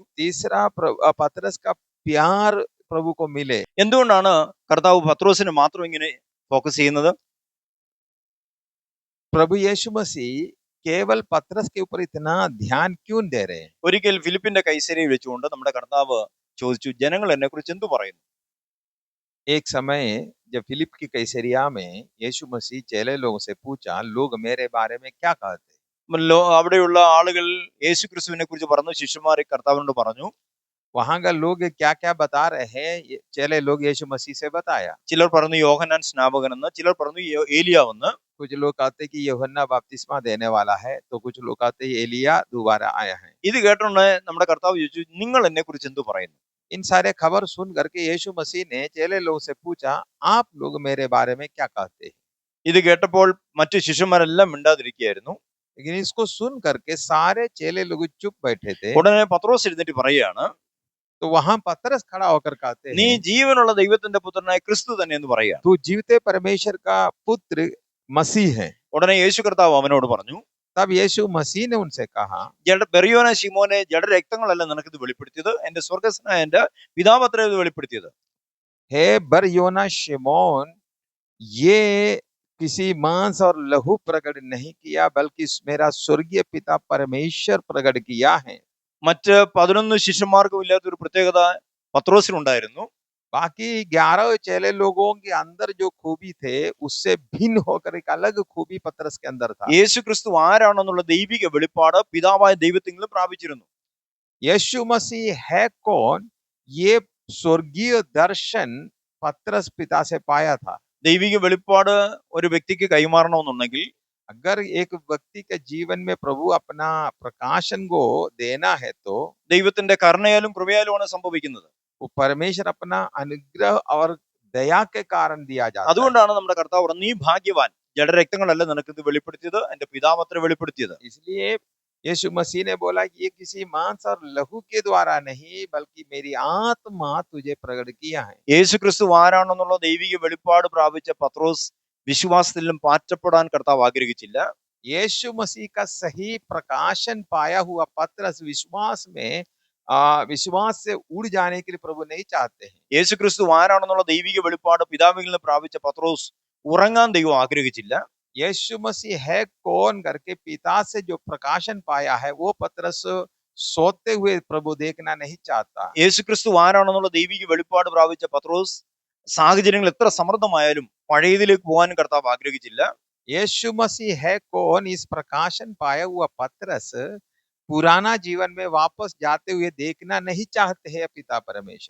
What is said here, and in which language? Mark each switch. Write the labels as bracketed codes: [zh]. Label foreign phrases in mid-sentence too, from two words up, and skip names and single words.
[hi] तीसरा, पतरस का प्यार प्रभु को मिले। [ml] എന്തുകൊണ്ടാണ് കർത്താവ് പത്രോസിന് മാത്രം ഇങ്ങനെ ഫോക്കസ് ചെയ്യുന്നത്? [hi] प्रभु यीशु मसीह केवल पतरस के ऊपर इतना ध्यान क्यों दे रहे हैं? [ml] ഒരിക്കൽ ഫിലിപ്പിന്റെ കൈസരിയിൽ വെച്ചുകൊണ്ട് നമ്മുടെ കർത്താവ് ചോദിച്ചു, ജനങ്ങൾ എന്നെ കുറിച്ച് എന്തു പറയുന്നു? [hi] एक समय जब फिलिप की कैसरिया में यीशु मसीह चेले लोगों से पूछा, लोग मेरे बारे में क्या कहते? [ml] അവിടെയുള്ള ആളുകൾ യേശു ക്രിസ്തുവിനെ കുറിച്ച് പറഞ്ഞു. ശിഷ്യന്മാരെ കർത്താവിനോട് പറഞ്ഞു. [hi] वहां का लोग क्या क्या बता रहे हैं, चेले लोग यीशु मसीह से बताया। [ml] ചിലർ പറഞ്ഞു യോഹന്നാൻ സ്നാപകനെന്ന്, ചിലർ പറഞ്ഞു ഏലിയാവെന്ന്. [hi] कुछ लोग कहते कि यूहन्ना बपतिस्मा देने वाला है, तो कुछ लोग कहते एलिया दोबारा आया है। [ml] ഇത് കേട്ടോണ്ട് നമ്മുടെ കർത്താവ് ചോദിച്ചു, നിങ്ങൾ എന്നെ കുറിച്ച് എന്തു പറയുന്നു? [hi] इन सारे खबर सुन करके यीशु मसीह ने चेले लोगों से पूछा, आप लोग मेरे बारे में क्या कहते हैं? [ml] ഇത് കേട്ടപ്പോൾ മറ്റു ശിഷ്യന്മാരെല്ലാം മിണ്ടാതിരിക്കുകയായിരുന്നു. [hi] लेकिन इसको सुन करके सारे चेले लोग चुप बैठे थे। [ml] ഉടനെ പത്രോസ് എഴുന്നേറ്റ് പറയുകയാണ്, [hi] तो वहां पतरस खड़ा होकर कहते [ml] നീ [hi] हैं, [ml] ജീവനുള്ള ദൈവത്തിന്റെ പുത്രനായ ക്രിസ്തു തന്നെ എന്ന് പറയുക. [hi] तू जीवते परमेश्वर का पुत्र मसीह है। [ml] ഉടനെ യേശു കർത്താവ് അവനോട് പറഞ്ഞു, [hi] तब यीशु मसीह ने उनसे कहा, [ml] ബെറിയോന ശിമോനെ, ജഡരക്തങ്ങളല്ല നിനക്കിത് വെളിപ്പെടുത്തിയത്, എന്റെ സ്വർഗസ്നായ എന്റെ പിതാവ് അത്രേ ഇത് വെളിപ്പെടുത്തിയത്. [hi] हे बरयोना शिमोन, ये किसी मांस और लहू प्रकट नहीं किया, बल्कि मेरा स्वर्गीय पिता परमेश्वर प्रकट किया है। [ml] മറ്റ് 11 ശിഷ്യന്മാർക്കും ഇല്ലാത്ത ഒരു പ്രത്യേകത പത്രോസിനുണ്ടായിരുന്നു. [hi] बाकी 11 चेले लोगों के अंदर जो खूबी थे, उससे भिन्न होकर एक अलग खूबी पतरस के अंदर था। [ml] യേശു ക്രിസ്തു ആരാണെന്നുള്ള ദൈവിക വെളിപ്പാട് പിതാവായ ദൈവത്തിൽ നിന്ന് പ്രാപിച്ചിരുന്നു. [hi] यीशु मसीह है कौन, ये स्वर्गीय दर्शन पतरस पिता से पाया था। [ml] ദൈവിക വെളിപ്പാട് ഒരു വ്യക്തിക്ക് കൈമാറണമെന്നുണ്ടെങ്കിൽ [hi] अगर एक व्यक्ति के जीवन में प्रभु अपना प्रकाशन को देना है, तो [ml] ദൈവത്തിന്റെ കരുണയാലും കൃപയാലുമാണ് സംഭവിക്കുന്നത്. [hi] वो परमेश्वर अपना अनुग्रह और दया के कारण दिया जाता है। [ml] അതുകൊണ്ടാണ് നമ്മുടെ കർത്താവ് പറഞ്ഞു, നീ ഭാഗ്യവാൻ, ജഡരക്തങ്ങളല്ല നിനക്കിത് വെളിപ്പെടുത്തിയത്, എന്റെ പിതാവ് അത്ര വെളിപ്പെടുത്തിയത്. [hi] इसलिए यीशु मसीह ने बोला कि ये किसी मांस और लहू के द्वारा नहीं, बल्कि मेरी आत्मा तुझे प्रकट किया है। [ml] യേശു ക്രിസ്തു ആരാണെന്നുള്ള ദൈവിക വെളിപ്പാട് പ്രാപിച്ച പത്രോസ് വിശ്വാസത്തിലും പാറ്റപ്പെടാൻ കർത്താവ് ആഗ്രഹിച്ചില്ല. [hi] यीशु मसीह का सही प्रकाशन पाया हुआ पतरस विश्वास से उड़ जाने के लिए प्रभु नहीं चाहते हैं। [ml] യേശുക്രിസ്തു ആരാണെന്നുള്ള ദൈവിക വെളിപ്പാട് പിതാവിൽ നിന്ന് പ്രാപിച്ച പത്രോസ് ഉറങ്ങാൻ ദൈവം ആഗ്രഹിച്ചില്ല. [hi] यीशु मसीह है कौन करके पिता से जो प्रकाशन पाया है वो पतरस सोते हुए प्रभु देखना नहीं चाहता। [ml] യേശുക്രിസ്തു ആരാണെന്നുള്ള ദൈവിക വെളിപ്പാട് പ്രാപിച്ച പത്രോസ് സാഹചര്യങ്ങൾ എത്ര സമൃദ്ധമായാലും പഴയതിലേക്ക് പോകാൻ കർത്താവ് ആഗ്രഹിച്ചില്ല. [hi] यीशु मसीह है कौन इस प्रकाशन पाया हुआ पतरस पुराना जीवन में वापस जाते हुए देखना नहीं चाहते हैं पिता परमेश्वर।